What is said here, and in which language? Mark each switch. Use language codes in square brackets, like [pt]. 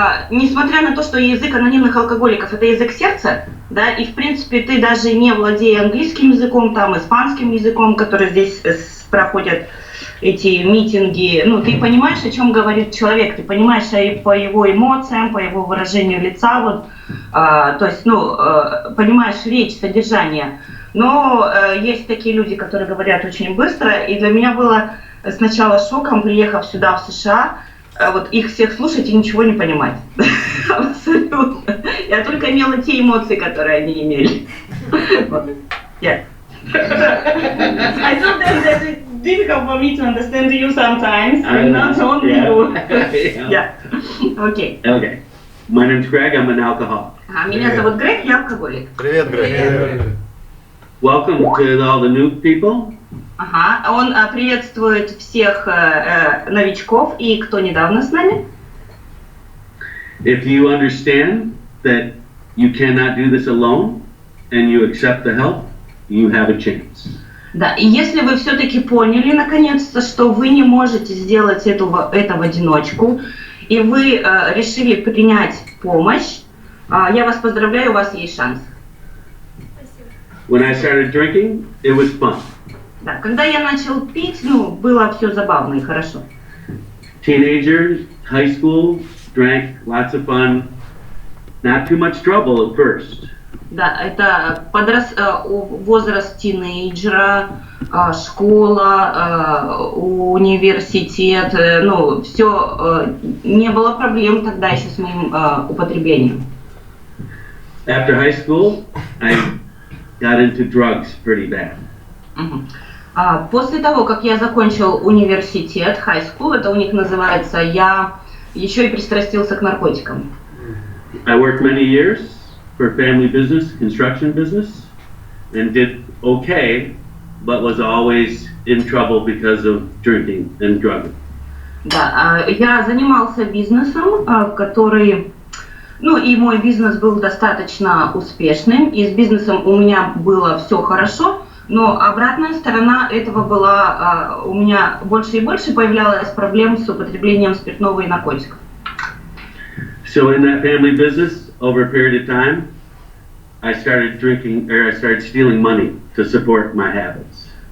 [ru] несмотря на то, что язык анонимных алкоголиков это язык сердца, да, и в принципе ты даже не владея английским языком, там, испанским языком, который здесь проходят эти митинги, ты понимаешь, о чем говорит человек, ты понимаешь по его эмоциям, по его выражению лица, то есть, понимаешь речь, содержание. Но есть такие люди, которые говорят очень быстро, и для меня было сначала шоком, приехав сюда, в США, вот их всех слушать и ничего не понимать. Абсолютно. Я только имела те эмоции, которые они имели. [en] Yeah. I thought that it's difficult for me to understand you sometimes, and not only you. Yeah. Okay. Okay. My name's Greg, I'm an alcoholic. [ru] Меня зовут Грег, я алкоголик. Привет, Грег. [en] Welcome to all the new people. [ru] Он приветствует всех новичков и кто недавно с нами. [en] If you understand that you cannot do this alone and you accept the help, you have a chance. [ru] Да, и если вы все-таки поняли наконец-то, что вы не можете сделать это в одиночку, и вы решили принять помощь, я вас поздравляю, у вас есть шанс. [en] When I started drinking, it was fun. [ru] Да, когда я начал пить, было все забавно и хорошо. [en] Teenagers, high school, drank, lots of fun, not too much trouble at first. [ru] Да, это возраст тинейджера, школа, университет, все, не было проблем тогда еще с моим употреблением. [en] After high school, I got into drugs pretty bad. [ru] После того, как я закончил университет, high school, это у них называется, я еще и пристрастился к наркотикам. [en] I worked many years for family business, construction business, and did okay, but was always in trouble because of drinking and drugging. [ru] Да, я занимался бизнесом, который, и мой бизнес был достаточно успешным, и с бизнесом у меня было все хорошо, но обратная сторона этого была, у меня больше и больше появлялось проблем с употреблением спиртного и наркотиков. [en] So in that family business, over a period of time, I started drinking, or I started stealing money to support my habits.